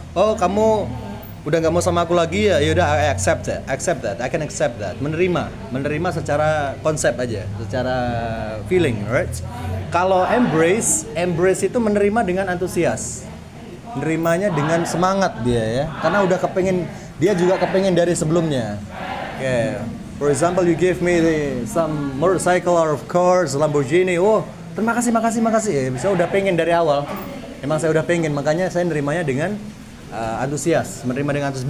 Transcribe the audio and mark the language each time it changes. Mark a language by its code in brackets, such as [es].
[id] Oh, kamu udah nggak mau sama aku lagi ya? Yaudah, [en] I accept that. I can accept that. [id] Menerima secara konsep aja, secara feeling, right? Kalau embrace itu menerima dengan antusias. Nerimanya dengan semangat dia ya. Karena udah dia juga kepengen dari sebelumnya. [en] For example, you give me some motorcycle or of course Lamborghini. [id] Oh, terima kasih. Ya, saya udah pengen dari awal. Emang saya udah pengen, makanya saya nerimanya dengan antusias. Menerima dengan antusias.